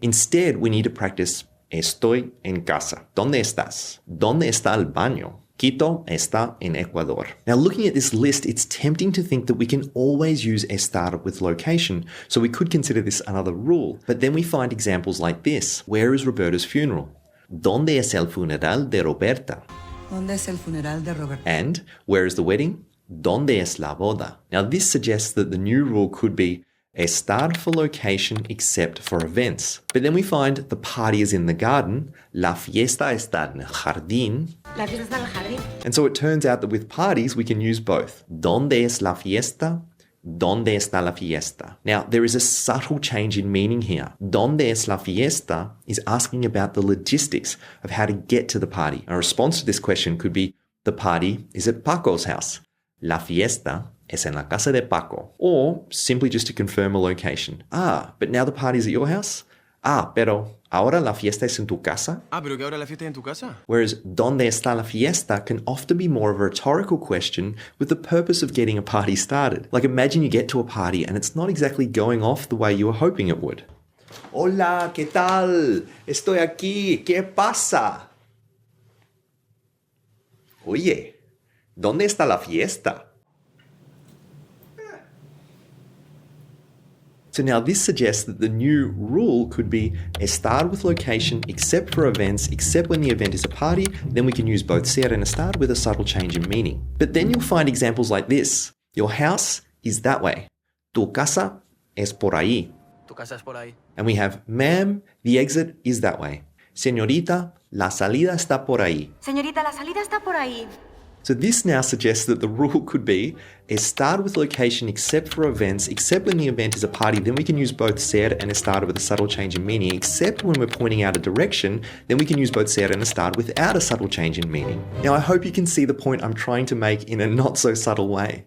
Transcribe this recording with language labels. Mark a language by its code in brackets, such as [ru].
[en] Instead, we need to practice [es] Estoy en casa. ¿Dónde estás? ¿Dónde está el baño? Quito está en Ecuador. [en] Now, looking at this list, it's tempting to think that we can always use estar with location, so we could consider this another rule. But then we find examples like this. Where is Roberta's funeral? [es] ¿Dónde es el funeral de Roberta? ¿Dónde es el funeral de Roberta? [en] And where is the wedding? [es] ¿Dónde es la boda? [en] Now, this suggests that the new rule could be estar for location except for events. But then we find the party is in the garden, [es] la fiesta está en el jardín. La fiesta está en el jardín. [en] And so it turns out that with parties, we can use both. [es] ¿Dónde es la fiesta? ¿Dónde está la fiesta? [en] Now, there is a subtle change in meaning here. [es] ¿Dónde es la fiesta? [en] Is asking about the logistics of how to get to the party. A response to this question could be, the party is at Paco's house. [es] La fiesta es en la casa de Paco. [en] Or simply just to confirm a location. But now the party's at your house? [es] Pero ahora la fiesta es en tu casa? Pero que ahora la fiesta es en tu casa? [en] Whereas [es] ¿dónde está la fiesta? [en] Can often be more of a rhetorical question with the purpose of getting a party started. Like, imagine you get to a party and it's not exactly going off the way you were hoping it would. [es] Hola, ¿qué tal? Estoy aquí. ¿Qué pasa? Oye, ¿dónde está la fiesta? [en] So now this suggests that the new rule could be estar with location except for events, except when the event is a party. Then we can use both ser and estar with a subtle change in meaning. But then you'll find examples like this. Your house is that way. [es] Tu casa es por ahí. Tu casa es por ahí. [en] And we have, ma'am, the exit is that way. [es] Señorita, la salida está por ahí. Señorita, la salida está por ahí. [en] So this now suggests that the rule could be estar with location except for events, except when the event is a party. Then we can use both ser and estar with a subtle change in meaning. Except when we're pointing out a direction, then we can use both ser and estar without a subtle change in meaning. Now, I hope you can see the point I'm trying to make in a not so subtle way.